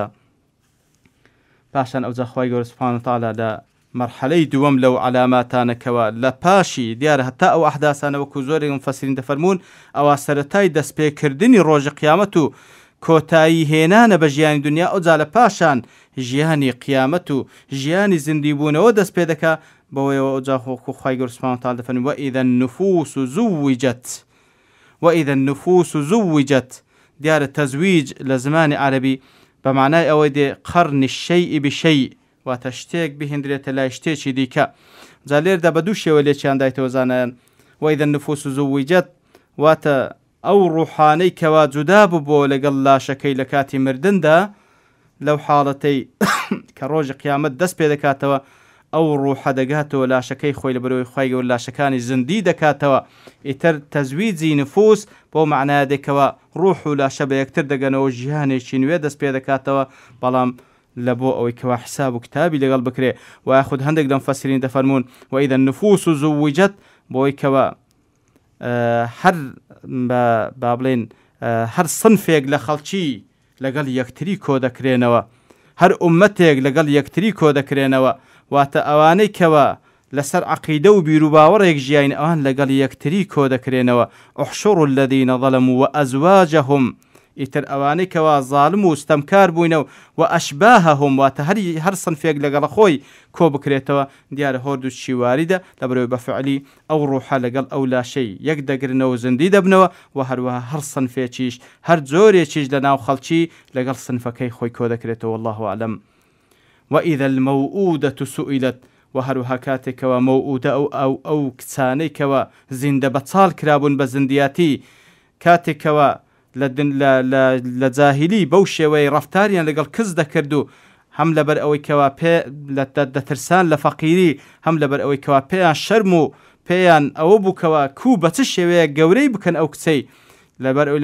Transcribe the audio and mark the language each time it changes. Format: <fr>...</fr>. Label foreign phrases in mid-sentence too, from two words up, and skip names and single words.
<ckb>پاشان ئەوجا خوای گەورە</ckb> <ar>سوبحانەهو وتەعالا</ar> <ckb>لە مەرحەلەی دووەم لەو علاماتانەکەوە لە پاشی دیارە هەتا ئەو ئەحداسانە وەکو زۆرێک مفەسرین دەفەرمونون ئەوە سەرەتای دەستپێکردنی ڕۆژی قیامەت و کۆتایی هێنانە بە ژیانی دنیا ئەوجا لە پاشان ژیانی قیامەت و ژیانی زیندی بوونەوە دەست پێ دەکا بەوەیەوە ئەوجا خوای گەورە</ckb> <ar>سوبحانەهو وتەعالا</ar> <ckb>دەفەرمێ</ckb> <ar>وإذا النفوس زوجت</ar> <ckb>دیارە تەزویج لە زمانی عەرەبی بە معنای ئەوەی دێ</ckb> <ar>قەرنی الشەیء بشەیء</ar> <ckb>واتە شتێک بهێندرێتە لای شتێکی دیکە جا لێردا بە دوو شێوە لێکیان دایتەوە زانایان</ckb> <ar>وإذا النفوس زوجت</ar> <ckb>واتە ئەو ڕوحانەی کەوا جودا بووبۆ لەگەڵ لاشەکەی لە کاتی مردندا لەو حاڵەتەی کە ڕۆژی قیامەت دەست پێ دەکاتەوە ئەو ڕوحە دەگاتەوە لاشەکەی خۆی لە بەرەوەی خوای گەورە لاشەکانی زیندی دەکاتەوە ئیتر تەزویجی نفوس بۆ معنایە دێکەوە ڕوح و لاشە بە یەکتر دەگەنەوە ژیانێکی نوێ دەست پێ دەکاتەوە بەڵام لە بۆ ئەوەی کەوا حساب و کتابی لەگەڵ بکرێ و یاخود هەندێک لە مفەسرین دەفەرمونون</ckb> <ar>وإذا النفوس زوجت</ar> <ckb>بۆی کەوە هەر با بڵێن هەر سنفێک لە خەڵکی لەگەڵ یەکتری کۆ دەکرێنەوە هەر ئومەتێک لەگەڵ یەکتری کۆ دەکرێنەوە واتە ئەوانەی کەوە لەسەر عەقیدە و بیر و باوەڕێک ژیاین ئەوان لەگەڵ یەکتری کۆ دەکرێنەوە</ckb> <ar>احشروا الذين ظلموا وأزواجهم</ar> <ckb>ئیتر ئەوانەی کەوا زاڵم و ستەمکار بووینەوە و ئەشباههم واتە هەر سنفێک لەگەڵە خۆی کۆ بکرێتەوە دیارە هۆرد و چیواریدە لە بەرەوەی بەفعلی ئەو ڕوحە لەگەڵ ئەو لاشەی یەک دەگرنەوە زیندی دەبنەوە و هەروەها هەر سنفێکیش هەر جۆرێکیش لە ناو خەڵکی لەگەڵ سنفەکەی خۆی کۆ دەکرێتەوە</ckb> <ar>والله أعلم. وإذا الموءودة سئلت</ar> <ckb>و هەروەها کاتێکەوە مەوعودە ئەو کچانەی کەوە زیندە بەچاڵ کرابوون بە زیندیاتی کاتێکەوە لە جاهیلی بەو شێوەی ڕەفتاریان لەگەڵ کەس دەکرد و هەم لەبەر ئەوەی کەوا دەترسان لە فەقیری هەم لەبەر ئەوەی کەوا پێیان شەرم و پێیان ئەوە بووکەوە کوو بە چ شێوەیە گەورەی بکەن ئەو کچەی لەبەر ئەوی</ckb>